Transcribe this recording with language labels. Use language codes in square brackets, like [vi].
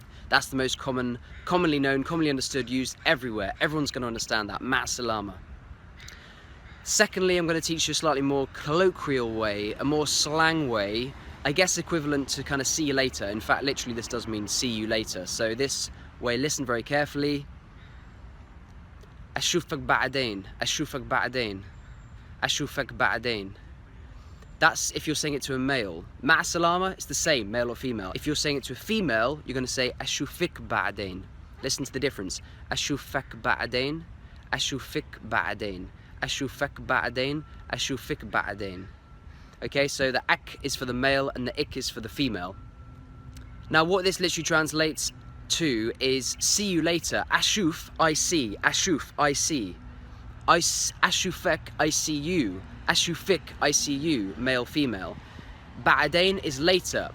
[en] That's the most commonly known, commonly understood, used everywhere. Everyone's going to understand that, [ar] ma'a salama. [en] Secondly, I'm going to teach you a slightly more colloquial way, a more slang way, I guess equivalent to kind of see you later. In fact, literally this does mean see you later. So this way, listen very carefully. [ar] أشوفك بعدين, أشوفك بعدين, أشوفك بعدين. [en] That's if you're saying it to a male. Ma'a salama, it's the same, male or female. If you're saying it to a female, you're going to say [ar] أشوفك بعدين. [en] Listen to the difference. [ar] أشوفك بعدين, أشوفك بعدين, أشوفك بعدين, أشوفك بعدين. [en] Okay, so the ak is for the male and the ik is for the female. Now what this literally translates to is see you later. Ashuf, I see. Ashuf, I see. Ashufek, I see you. Ashufik, I see you, male, female. Ba'adain is later.